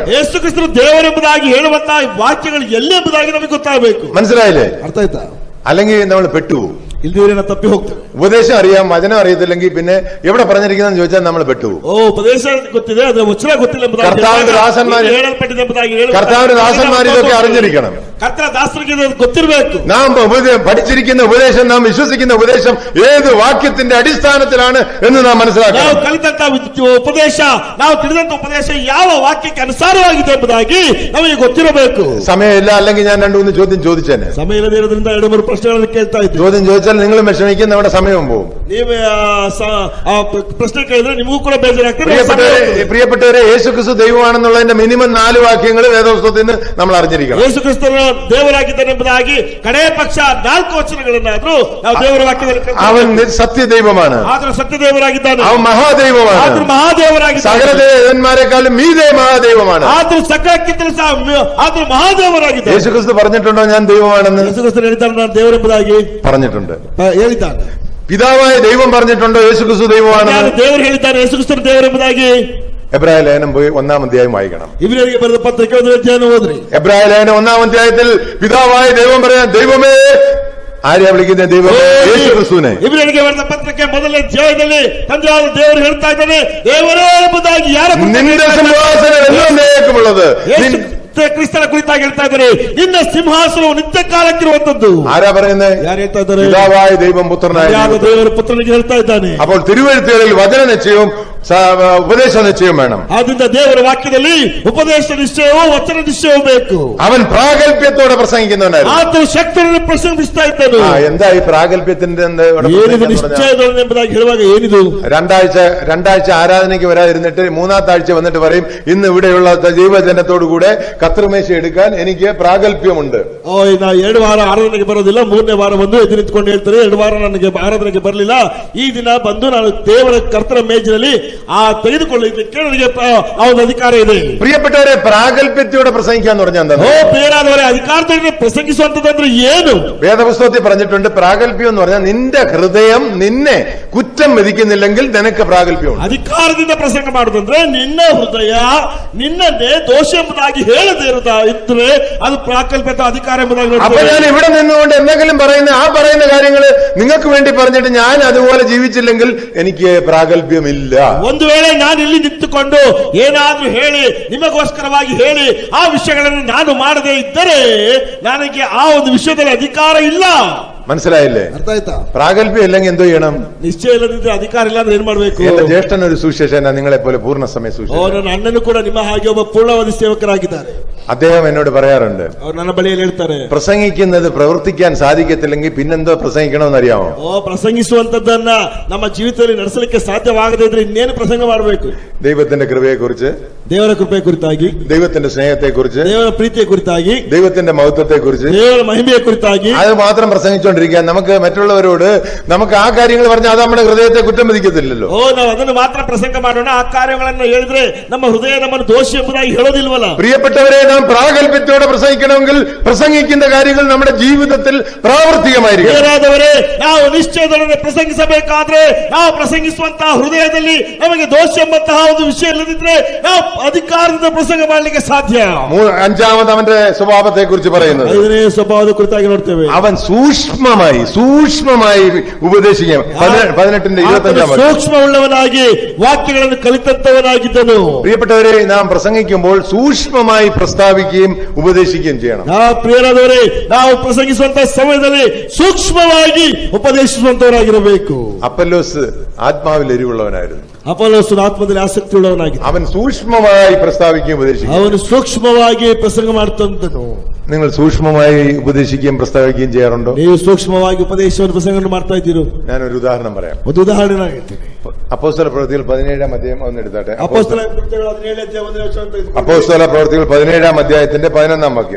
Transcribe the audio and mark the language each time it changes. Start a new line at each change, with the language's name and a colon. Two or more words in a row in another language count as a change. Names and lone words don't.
Kannada: ಯೇಸು ಕ್ರಿಸ್ತನು ದೇವರೆಂಬುದಾಗಿ ಹೇಳುವಂತಹ ವಾಕ್ಯಗಳು ಎಲ್ಲೆಂಬುದಾಗಿ ನಮಗೆ ಗೊತ್ತಾಗಬೇಕು.
Malayalam: മനസ്സിലായില്ലേ?
Kannada: ಅರ್ಥ ಆಯ್ತಾ?
Malayalam: അല്ലെങ്കിൽ നമ്മൾ പെട്ടുപോകും.
Kannada: ಇಲ್ದಿದ್ರೆ ತಪ್ಪಿ ಹೋಗ್ತೇವೆ.
Malayalam: ഉപദേശം അറിയാം, വചനം അറിയത്തില്ലെങ്കിൽ പിന്നെ എവിടെ പറഞ്ഞിരിക്കുന്നതെന്ന് ചോദിച്ചാൽ നമ്മൾ പെട്ടുപോകും.
Kannada: ಉಪದೇಶ ಗೊತ್ತಿದೆ, ಅದು ವಚನ ಗೊತ್ತಿಲ್ಲ ಎಂಬುದಾಗಿ
Malayalam: കർത്താവിന്റെ ദാസന്മാർ ഇതൊക്കെ അറിഞ്ഞിരിക്കണം.
Kannada: ಕರ್ತನ ದಾಸರಿಗೆ ಗೊತ್ತಿರಬೇಕು.
Malayalam: നാം പഠിച്ചിരിക്കുന്ന ഉപദേശം, നാം വിശ്വസിക്കുന്ന ഉപദേശം ഏത് വാക്യത്തിന്റെ അടിസ്ഥാനത്തിലാണ് എന്ന് നാം മനസ്സിലാക്കണം.
Kannada: ನಾವು ಕಲಿತಂತ ಉಪದೇಶ, ನಾವು ತಿಳಿದಂತ ಉಪದೇಶ ಯಾವ ವಾಕ್ಯಕ್ಕೆ ಅನುಸಾರವಾಗಿದೆ ಎಂಬುದಾಗಿ ನಮಗೆ ಗೊತ್ತಿರಬೇಕು.
Malayalam: സമയമില്ല, അല്ലെങ്കിൽ ഞാൻ 2-3 ചോദ്യം ചോദിച്ചേനെ.
Kannada: ಸಮಯ ಇಲ್ಲದಿರೋದ್ರಿಂದ 2-3 ಪ್ರಶ್ನೆಗಳನ್ನು ಕೇಳ್ತಾ ಇದ್ದೀವಿ.
Malayalam: ചോദ്യം ചോദിച്ചാൽ നിങ്ങളും വിഷമിക്കും, നമ്മുടെ സമയവും പോകും.
Kannada: ನೀವು ಪ್ರಶ್ನೆ ಕೇಳಿದ್ರೆ ನಿಮಗೂ ಕೂಡ ಬೇಜಾರಾಗ್ತದೆ.
Malayalam: പ്രിയപ്പെട്ടവരെ, യേശു ക്രിസ്തു ദൈവമാണെന്നുള്ളതിന്റെ മിനിമം 4 വാക്യങ്ങൾ വേദപുസ്തകത്തിൽ നിന്ന് നമ്മൾ അറിഞ്ഞിരിക്കണം.
Kannada: ಯೇಸು ಕ್ರಿಸ್ತನು ದೇವರಾಗಿದ್ದಾನೆ ಎಂಬುದಾಗಿ ಕಡೆಯ ಪಕ್ಷ 4 ವಚನಗಳನ್ನಾದ್ರೂ ನಾವು ದೇವರ ವಾಕ್ಯದಲ್ಲಿ
Malayalam: അവൻ സത്യദൈവമാണ്.
Kannada: ಆದ್ರೆ ಸತ್ಯ ದೇವರಾಗಿದ್ದಾನೆ.
Malayalam: അവൻ മഹാദൈവമാണ്.
Kannada: ಆದ್ರೆ ಮಹಾದೇವರಾಗಿದ್ದಾನೆ.
Malayalam: സകല ദേവന്മാരെക്കാളും മീതെ മഹാദൈവമാണ്.
Kannada: ಆದ್ರೆ ಸಕಲಕ್ಕಿಂತಲೂ ಸಹ ಆದ್ರೆ ಮಹಾದೇವರಾಗಿದ್ದಾನೆ.
Malayalam: യേശു ಕ್ರಿസ്തു പറഞ്ഞിട്ടുണ്ടോ ഞാൻ ദൈവമാണെന്ന്?
Kannada: ಯೇಸು ಕ್ರಿಸ್ತನು ಹೇಳಿದ್ದಾನೆ, ನಾನು ದೇವರೆಂಬುದಾಗಿ
Malayalam: പറഞ്ഞിട്ടുണ്ട്.
Kannada: ಹೇಳಿದ್ದಾನೆ.
Malayalam: പിതാവായ ദൈവം പറഞ്ഞിട്ടുണ്ടോ യേശു ക്രിസ്തു ദൈവമാണെന്ന്?
Kannada: ದೇವರು ಹೇಳಿದ್ದಾನೆ ಯೇಸು ಕ್ರಿಸ್ತನು ದೇವರೆಂಬುದಾಗಿ.
Malayalam: എബ്രായ ലേഖനം പോയി 1-ാം അധ്യായം വായിക്കണം.
Kannada: ഇവರಿಗೆ ಬರೆದ ಪತ್ರಿಕೆ 1ನೇ ಅಧ್ಯಾಯ ಓದ್ರಿ.
Malayalam: എബ്രായ ലേഖനം 1-ാം അധ്യായത്തിൽ പിതാവായ ദൈവം പറയാൻ, ദൈവമേ, ആരെയാ വിളിക്കുന്നത്? ദൈവമേ, യേശു ക്രിസ്തുവിനെ.
Kannada: ಇವರಿಗೆ ಬರೆದ ಪತ್ರಿಕೆ 1ನೇ ಅಧ್ಯಾಯದಲ್ಲಿ ತಂದೆಯಾದ ದೇವರು ಹೇಳ್ತಾ ಇದ್ದಾನೆ, ದೇವರೇ ಎಂಬುದಾಗಿ ಯಾರ
Malayalam: നിന്റെ സിംഹാസനം എന്നേക്കുമുള്ളത്.
Kannada: ಕ್ರಿಸ್ತನ ಕುರಿತಾಗಿ ಹೇಳ್ತಾ ಇದ್ದಾರೆ, ನಿನ್ನ ಸಿಂಹಾಸನವು ನಿತ್ಯ ಕಾಲಕ್ಕಿರುವಂತದ್ದು.
Malayalam: ആരാ പറയുന്നത്?
Kannada: ಯಾರು ಹೇಳ್ತಾ ಇದ್ದಾರೆ?
Malayalam: പിതാവായ ദൈവം പുത്രനായ
Kannada: ದೇವರ ಪುತ್ರನಿಗೆ ಹೇಳ್ತಾ ಇದ್ದಾನೆ.
Malayalam: അപ്പോൾ തിരുവെഴുത്തുകളിൽ വചന നിശ്ചയവും ഉപദേശ നിശ്ചയവും വേണം.
Kannada: ಆದ್ರಿಂದ ದೇವರ ವಾಕ್ಯದಲ್ಲಿ ಉಪದೇಶ ನಿಶ್ಚಯವೂ ವಚನ ನಿಶ್ಚಯವೂ ಬೇಕು.
Malayalam: അവൻ പ്രാഗൽഭ്യത്തോടെ പ്രസംഗിക്കുന്നവനായിരുന്നു.
Kannada: ಆತನು ಶಕ್ತಿಯನ್ನು ಪ್ರಸಂಗಿಸ್ತಾ ಇದ್ದನು.
Malayalam: എന്താ ഈ പ്രാഗൽഭ്യത്തിന്റെ
Kannada: ನಿಶ್ಚಯದಲ್ಲಿ ಎಂಬುದಾಗಿ ಹೇಳುವಾಗ ಏನಿದು?
Malayalam: രണ്ടാഴ്ച ആരാധനയ്ക്ക് വരാതിരുന്നിട്ട് 3-ാമത്തെ ആഴ്ച വന്നിട്ട് പറയും, ഇന്ന് ഇവിടെയുള്ള ജീവജനത്തോടുകൂടെ കർത്തൃമേശ എടുക്കാൻ എനിക്ക് പ്രാഗൽഭ്യമുണ്ട്.
Kannada: ನಾ 2 ವಾರ ಆರಾಧನೆಗೆ ಬರೋದಿಲ್ಲ, 3ನೇ ವಾರ ಬಂದು ಎದುರು ನಿಂತ್ಕೊಂಡು ಹೇಳ್ತಾರೆ, 2 ವಾರ ನನಗೆ ಆರಾಧನೆಗೆ ಬರಲಿಲ್ಲ, ಈ ದಿನ ಬಂದು ನಾನು ದೇವರ ಕರ್ತನ ಮೇಜಿನಲ್ಲಿ ತೆಗೆದುಕೊಳ್ಳಲಿಕ್ಕೆ ನನಗೆ ಆ ಒಂದು ಅಧಿಕಾರ ಇದೆ.
Malayalam: പ്രിയപ്പെട്ടവരെ, പ്രാഗൽഭ്യത്തോടെ പ്രസംഗിക്കാന്ന് പറഞ്ഞാൽ എന്താ?
Kannada: ಪ್ರಿಯರಾದವರೇ, ಅಧಿಕಾರದಲ್ಲಿ ಪ್ರಸಂಗಿಸುವಂತದಂದ್ರೆ ಏನು?
Malayalam: വേദപുസ്തകത്തിൽ പറഞ്ഞിട്ടുണ്ട്, പ്രാഗൽഭ്യം എന്ന് പറഞ്ഞാൽ നിന്റെ ഹൃദയം നിന്നെ കുറ്റം വിധിക്കുന്നില്ലെങ്കിൽ നിനക്ക് പ്രാഗൽഭ്യമുണ്ട്.
Kannada: ಅಧಿಕಾರದಿಂದ ಪ್ರಸಂಗ ಮಾಡುದಂದ್ರೆ ನಿನ್ನ ಹೃದಯ ನಿನ್ನನ್ನೇ ದೋಷ ಎಂಬುದಾಗಿ ಹೇಳದೇ ಇದ್ರೆ ಅದು ಪ್ರಾಕಲ್ಪದ ಅಧಿಕಾರ ಎಂಬುದಾಗಿ.
Malayalam: അപ്പൊ ഞാൻ ഇവിടെ നിന്നുകൊണ്ട് എന്തെങ്കിലും ആ പറയുന്ന കാര്യങ്ങള് നിങ്ങൾക്ക് വേണ്ടി പറഞ്ഞിട്ട് ഞാൻ അതുപോലെ ജീവിച്ചില്ലെങ്കിൽ എനിക്ക് പ്രാഗൽഭ്യമില്ല.
Kannada: ಒಂದು ವೇಳೆ ನಾನು ಇಲ್ಲಿ ನಿಂತುಕೊಂಡು ಏನಾದ್ರೂ ಹೇಳಿ ನಿಮಗೋಸ್ಕರವಾಗಿ ಹೇಳಿ ಆ ವಿಷಯಗಳನ್ನು ನಾನು ಮಾಡದೇ ಇದ್ದರೆ ನನಗೆ ಆ ಒಂದು ವಿಷಯದಲ್ಲಿ ಅಧಿಕಾರ ಇಲ್ಲ.
Malayalam: മനസ്സിലായില്ലേ?
Kannada: ಅರ್ಥ ಆಯ್ತಾ?
Malayalam: പ്രാഗൽഭ്യം ഇല്ലെങ്കിൽ എന്തോ ചെയ്യണം?
Kannada: ನಿಶ್ಚಯ ಇಲ್ಲದಿದ್ರೆ ಅಧಿಕಾರ ಇಲ್ಲ ಅಂದ್ರೆ ಏನ್ ಮಾಡ್ಬೇಕು?
Malayalam: എന്റെ ജ്യേഷ്ഠൻ ഒരു സുശേഷന, നിങ്ങളെ പോലെ പൂർണ്ണ സമയ സുശേഷൻ.
Kannada: ನನ್ನ ಅಣ್ಣನು ಕೂಡ ನಿಮ್ಮ ಹಾಗೆ ಒಬ್ಬ ಪೂರ್ಣಾವಧಿ ಸೇವಕರಾಗಿದ್ದಾರೆ.
Malayalam: അദ്ദേഹം എന്നോട് പറയാറുണ്ട്,
Kannada: ಅವ್ರು ನನ್ನ ಬಳಿಯಲ್ಲಿ ಹೇಳ್ತಾರೆ,
Malayalam: പ്രസംഗിക്കുന്നത് പ്രവർത്തിക്കാൻ സാധിക്കത്തില്ലെങ്കിൽ പിന്നെന്തോ പ്രസംഗിക്കണമെന്ന് അറിയാമോ?
Kannada: ಪ್ರಸಂಗಿಸುವಂತದ್ದನ್ನ ನಮ್ಮ ಜೀವಿತದಲ್ಲಿ ನಡೆಸಲಿಕ್ಕೆ ಸಾಧ್ಯವಾಗದೇ ಇದ್ರೆ ಇನ್ನೇನು ಪ್ರಸಂಗ ಮಾಡಬೇಕು?
Malayalam: ദൈവത്തിന്റെ കൃപയെ കുറിച്ച്,
Kannada: ದೇವರ ಕೃಪೆ ಕುರಿತಾಗಿ,
Malayalam: ദൈവത്തിന്റെ സ്നേഹത്തെ കുറിച്ച്,
Kannada: ದೇವರ ಪ್ರೀತಿಯ ಕುರಿತಾಗಿ,
Malayalam: ദൈവത്തിന്റെ മഹത്വത്തെ കുറിച്ച്,
Kannada: ದೇವರ ಮಹಿಮೆಯ ಕುರಿತಾಗಿ
Malayalam: അത് മാത്രം പ്രസംഗിച്ചുകൊണ്ടിരിക്കാൻ നമുക്ക് മറ്റുള്ളവരോട് നമുക്ക് ആ കാര്യങ്ങൾ പറഞ്ഞാൽ അത് നമ്മുടെ ഹൃദയത്തെ കുറ്റം വിധിക്കത്തില്ലല്ലോ.
Kannada: ನಾವು ಅದನ್ನು ಮಾತ್ರ ಪ್ರಸಂಗ ಮಾಡೋಣ, ಆ ಕಾರ್ಯಗಳನ್ನು ಹೇಳಿದ್ರೆ ನಮ್ಮ ಹೃದಯ ನಮ್ಮನ್ನು ದೋಷಿ ಎಂಬುದಾಗಿ ಹೇಳೋದಿಲ್ವಲ್ಲ.
Malayalam: പ്രിയപ്പെട്ടവരെ, നാം പ്രാഗൽഭ്യത്തോടെ പ്രസംഗിക്കണമെങ്കിൽ പ്രസംഗിക്കുന്ന കാര്യങ്ങൾ നമ്മുടെ ജീവിതത്തിൽ പ്രാവർത്തികമായിരിക്കും.
Kannada: ಬೇರಾದವರೇ, ನಾವು ನಿಶ್ಚಯದೊಡನೆ ಪ್ರಸಂಗಿಸಬೇಕಾದ್ರೆ ನಾವು ಪ್ರಸಂಗಿಸುವಂತಹ ಹೃದಯದಲ್ಲಿ ನಮಗೆ ದೋಷ ಎಂಬಂತಹ ಒಂದು ವಿಷಯ ಇಲ್ಲದಿದ್ರೆ ನಾವು ಅಧಿಕಾರದಿಂದ ಪ್ರಸಂಗ ಮಾಡಲಿಕ್ಕೆ ಸಾಧ್ಯ.
Malayalam: അഞ്ചാമത് അവന്റെ സ്വഭാവത്തെ കുറിച്ച് പറയുന്നത്,
Kannada: 5ನೇ ಸ್ವಭಾವದ ಕುರಿತಾಗಿ ನೋಡ್ತೇವೆ.
Malayalam: അവൻ സൂക്ഷ്മമായി ഉപദേശിക്കാം. 18-25
Kannada: ಸೂಕ್ಷ್ಮವುಳ್ಳವನಾಗಿ ವಾಕ್ಯಗಳನ್ನು ಕಲಿತಂತವನಾಗಿದ್ದನು.
Malayalam: പ്രിയപ്പെട്ടവരെ, നാം പ്രസംഗിക്കുമ്പോൾ സൂക്ഷ്മമായി പ്രസ്താവിക്കുകയും ഉപദേശിക്കുകയും ചെയ്യണം.
Kannada: ಪ್ರಿಯರಾದವರೇ, ನಾವು ಪ್ರಸಂಗಿಸುವಂತಹ ಸಮಯದಲ್ಲಿ ಸೂಕ್ಷ್ಮವಾಗಿ ಉಪದೇಶಿಸುವಂತವರಾಗಿರಬೇಕು.
Malayalam: അപ്പല്ലോസ് ആത്മാവിൽ എരിവുള്ളവനായിരുന്നു.
Kannada: ಅಪೊಲ್ಲೋಸನು ಆತ್ಮದಲ್ಲಿ ಆಸಕ್ತಿ ಉಳ್ಳವನಾಗಿದ್ದ.
Malayalam: അവൻ സൂക്ഷ്മമായി പ്രസ്താവിക്കുകയും ഉപദേശിക്കും.
Kannada: ಅವನು ಸೂಕ್ಷ್ಮವಾಗಿ ಪ್ರಸಂಗ ಮಾಡ್ತಂತನು.
Malayalam: നിങ്ങൾ സൂക്ഷ്മമായി ഉപദേശിക്കുകയും പ്രസ്താവിക്കുകയും ചെയ്യാറുണ്ടോ?
Kannada: ನೀವು ಸೂಕ್ಷ್ಮವಾಗಿ ಉಪದೇಶವನ್ನು ಪ್ರಸಂಗ ಮಾಡ್ತಾ ಇದ್ದೀರೋ?
Malayalam: ഞാനൊരു ഉദാഹരണം പറയാം.
Kannada: ಒಂದು ಉದಾಹರಣೆ ಹೇಳ್ತೀನಿ.
Malayalam: അപ്പോസ്തല പ്രവൃത്തികൾ 17-ാം അധ്യായം ഒന്ന് എടുത്താട്ടെ.
Kannada: ಅಪೊಸ್ತಲ ಕೃತ್ಯಗಳು 17ನೇ ಅಧ್ಯಾಯ 1ನೇ ವಚನ ಅಂತ ಇದೆ.
Malayalam: അപ്പോസ്തല പ്രവൃത്തികൾ 17-ാം അധ്യായത്തിന്റെ 11-ാം വാക്യം.